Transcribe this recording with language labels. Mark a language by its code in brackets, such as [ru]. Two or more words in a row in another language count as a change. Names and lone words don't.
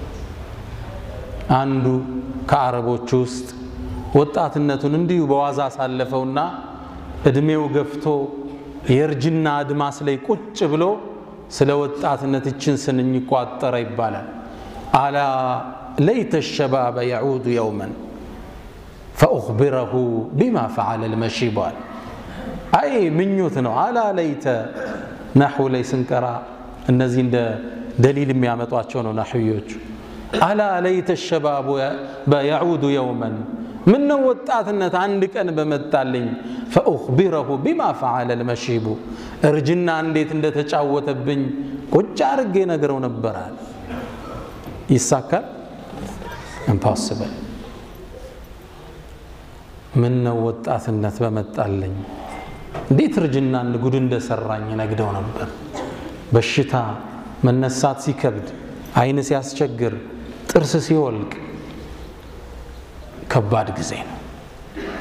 [am] አንዱ ከአረቦች ውስጥ ወጣትነቱን እንዲሁ በዋዛ ሳለፈውና እድሜው ገፍቶ የእርጅና አድማስ ላይ ቁጭ ብሎ ስለ ወጣትነት እችን ስንኝ ቋጠረ ይባላል። [ar] ألا ليت الشباب يعود يوما فأخبره بما فعل [am] المشيب። አይ ምኞት ነው። [ar] ألا ليت [am] نحو ላይ ስንቀራ እነዚህ እንደ ደሊል የሚያመጧቸው ነው ናህዮች። [ar] ألا ليت الشباب يعود يوما من [am] ወጣትነት አንድ ቀን በመጣልኝ [ar] فأخبره بما فعل المشيب [am] እርጅና እንዴት እንደተጫወተብኝ ቁጭ አርጌ ነገረው ነበር አለ። ይሳካል? impossible። ምን ወጣትነት በመጣልኝ እንዴት እርጅና ጉድ እንደሰራኝ ነግደው ነበር። በሽታ መነሳት ሲከብድ፣ አይን ሲያስቸግር፣ ጥርስ ሲወልቅ ከባድ ጊዜ ነው። ይሄ